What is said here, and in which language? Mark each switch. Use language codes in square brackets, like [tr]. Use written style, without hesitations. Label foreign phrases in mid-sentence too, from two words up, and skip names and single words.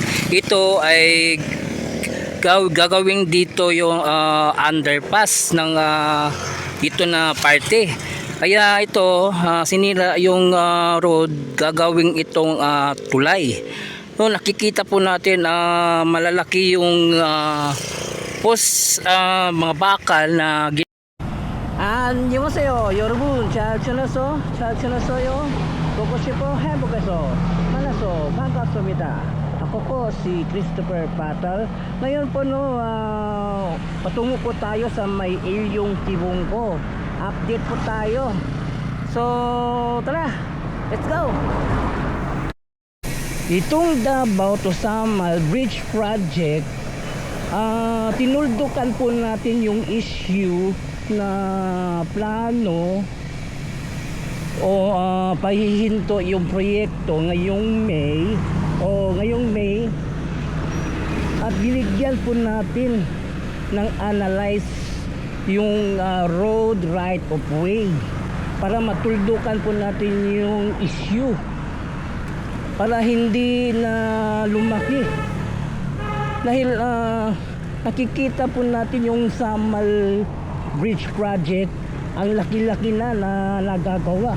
[tl] Ito ay gagawing dito yung underpass ng dito na parte. Kaya ito sinira yung road, gagawing itong tulay. No, nakikita po natin malalaki yung mga bakal na [ko] 안녕하세요 여러분. 잘 지냈어요? 보고 싶어 행복해서 만나서 반갑습니다. [tl] Ako po si Christopher Patal. Ngayon po patungo po tayo sa may Ilyong Kibungko. Update po tayo. So tara, [en] let's go. [tl] Itong Davao to Samal Bridge Project, tinuldukan po natin yung issue na plano o pahihinto yung proyekto ngayong May at binigyan po natin ng analyze yung road right of way para matuldukan po natin yung issue para hindi na lumaki. Dahil nakikita po natin yung Samal Bridge Project, ang laki-laki na nagagawa.